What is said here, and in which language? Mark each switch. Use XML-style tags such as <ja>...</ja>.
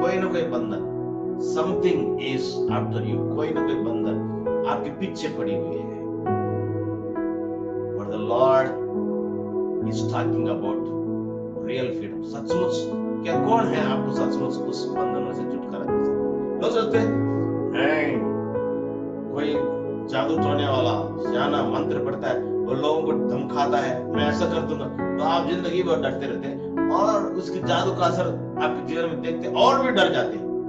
<hi>कोई ना कोई बंधन,</hi> <en>something is after you,</en> <hi>कोई ना कोई बंधन आपके पीछे पड़ी हुई है।</hi> <en>But the Lord is talking about real freedom.</en> <hi>सचमुच क्या कौन है आपको सचमुच उस बंधनों से छुटकारा दे सकता? लोग सोचते हैं नहीं, कोई जादू टोने वाला सियाना मंत्र पढ़ता है, वो लोगों को धमकाता है, मैं ऐसा कर दूंगा, तो आप जिंदगी भर डरते रहते हैं और उसके जादू का असर आपके जीवन में देखते और भी डर जाते हैं।</hi>